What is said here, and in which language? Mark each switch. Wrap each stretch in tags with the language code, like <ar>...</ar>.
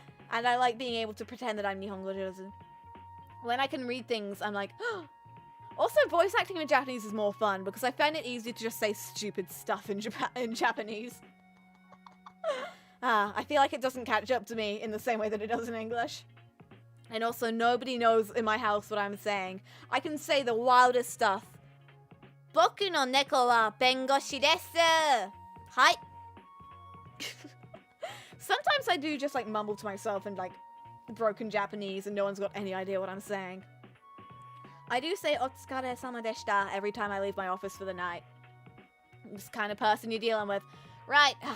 <en>And I like being able to pretend that I'm Nihongo Jozu. When I can read things, I'm like, Also, voice acting in Japanese is more fun because I find it easier to just say stupid stuff in Japanese. I feel like it doesn't catch up to me in the same way that it does in English. And also, nobody knows in my house what I'm saying. I can say the wildest stuff.</en> <ja>僕の猫は弁護士です。はい。</ja> <en>Sometimes I do just like mumble to myself in like broken Japanese and no one's got any idea what I'm saying. I do say otsukare-sama deshita every time I leave my office for the night. I'm this kind of person you're dealing with. Right.</en>